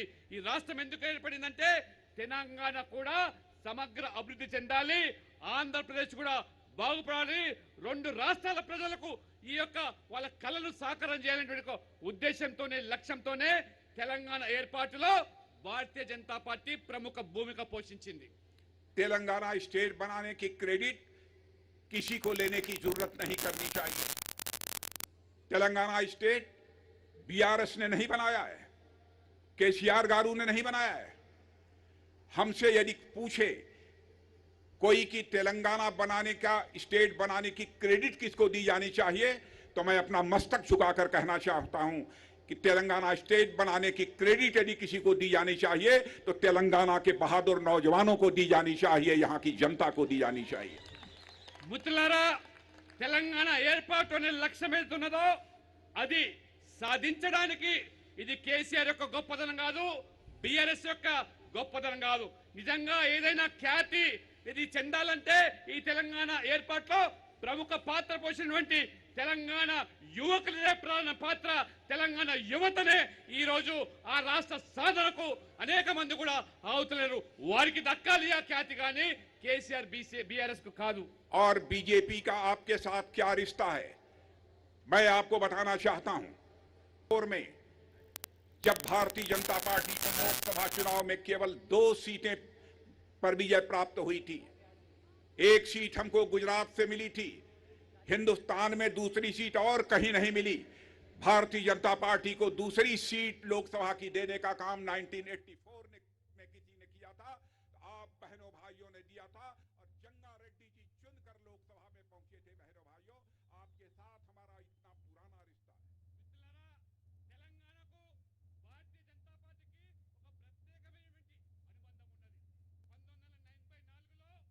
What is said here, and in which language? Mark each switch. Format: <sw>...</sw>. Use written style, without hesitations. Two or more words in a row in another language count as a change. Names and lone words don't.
<te>ఈ రాష్ట్రం ఎందుకు ఏర్పడిందంటే తెలంగాణ కూడా సమగ్ర అభివృద్ధి చెందాలి, ఆంధ్రప్రదేశ్ కూడా బాగుపడాలి, రెండు రాష్ట్రాల ప్రజలకు ఈ యొక్క వాళ్ళ కళను సాకారం చేయాలనే ఉద్దేశంతోనే, లక్ష్యంతోనే తెలంగాణ ఏర్పాటులో భారతీయ జనతా పార్టీ ప్రముఖ భూమిక పోషించింది.</te> <hi>तेलंगाना स्टेट बनाने की क्रेडिट किसी को लेने की जरूरत नहीं करनी चाहिए। तेलंगाना स्टेट बीआरएस ने नहीं बनाया है, केसीआर गारू ने नहीं बनाया है। हमसे यदि पूछे कोई कि तेलंगाना बनाने का, स्टेट बनाने की क्रेडिट किसको दी जानी चाहिए, तो मैं अपना मस्तक झुकाकर कहना चाहता हूं कि तेलंगाना स्टेट बनाने की क्रेडिट यदि किसी को दी जानी चाहिए तो तेलंगाना के बहादुर नौजवानों को दी जानी चाहिए, यहां की जनता को दी जानी चाहिए।</hi> <te>మిత్రులారా, తెలంగాణ ఏర్పాటు అనే లక్ష్యం ఏదున్నదో అది సాధించడానికి ఇది కేసీఆర్ యొక్క గొప్పదనం కాదు, బీఆర్ఎస్ యొక్క గొప్పదనం కాదు. నిజంగా ఏదైనా ఖ్యాతి ఇది చెందాలంటే ఈ తెలంగాణ ఏర్పాటులో ప్రముఖ పాత్ర పోషించినటువంటి తెలంగాణ యువకులదే ప్రధాన పాత్ర. తెలంగాణ యువతనే ఈ రోజు ఆ రాష్ట్ర సాధనకు అనేక మంది కూడా ఆవుతలేరు. వారికి దక్కాలి ఆ ఖ్యాతి, కానీ కేసీఆర్ బీఆర్ఎస్ కు కాదు.</te> <hi>और बीजेपी का आपके साथ क्या रिश्ता है, मैं आपको बताना चाहता हूं। और में जब भारतीय जनता पार्टी को लोकसभा चुनाव में केवल 2 सीटें पर विजय प्राप्त हुई थी, एक सीट हमको गुजरात से मिली थी, हिंदुस्तान में दूसरी सीट और कहीं नहीं मिली। भारतीय जनता पार्टी को दूसरी सीट लोकसभा की देने का काम 1984 में किसी ने किया था, तो आप बहनों भाइयों ने दिया था और जंगा रेड्डी जी चुनकर लोकसभा में पहुंचे थे। बहनों भाइयों, आपके साथ हमारा इतना पुराना रिश्ता है।</hi> <te>తెలంగాణకు భారతీయ జనతా పార్టీకి ఒక ప్రత్యేకమైనటువంటి అనుబంధం ఉన్నది. 1984లో</te>